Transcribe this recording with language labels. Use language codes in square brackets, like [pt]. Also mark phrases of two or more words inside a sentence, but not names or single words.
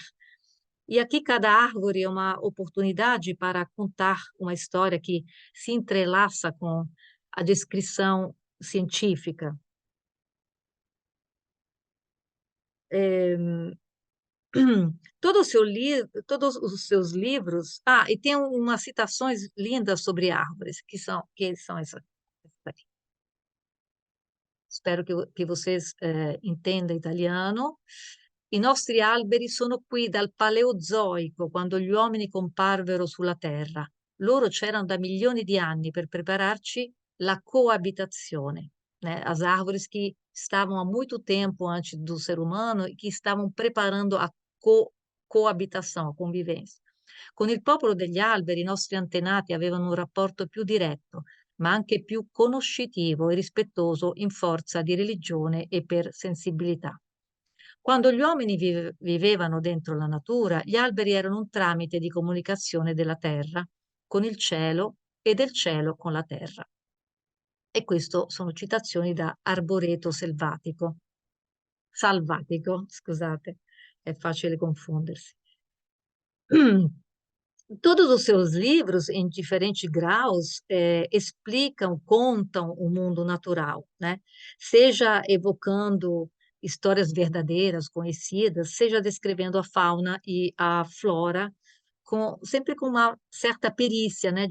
[pt] E aqui cada árvore é uma oportunidade para contar uma história que se entrelaça com a descrição científica. Eh, todos os seus livros. Ah, e tem umas citações lindas sobre árvores, que são essas aqui. [it] Spero che [pt] vocês intendam italiano. [it] I nostri alberi sono qui dal Paleozoico, quando gli uomini comparvero sulla Terra. Loro c'erano da milioni di anni per prepararci la coabitazione, [pt] né? As árvores que estavam há muito tempo antes do ser humano e que estavam preparando a coabitação, a convivência. [it] Con il popolo degli alberi i nostri antenati avevano un rapporto più diretto, ma anche più conoscitivo e rispettoso in forza di religione e per sensibilità. Quando gli uomini vivevano dentro la natura, gli alberi erano un tramite di comunicazione della terra con il cielo e del cielo con la terra. E questo sono citazioni da Arboreto Selvatico, Salvatico, scusate, è facile confondersi. [pt] Todos os seus livros, em diferentes graus, explicam, contam o mundo natural, né? Seja evocando histórias verdadeiras, conhecidas, seja descrevendo a fauna e a flora, sempre com uma certa perícia, né?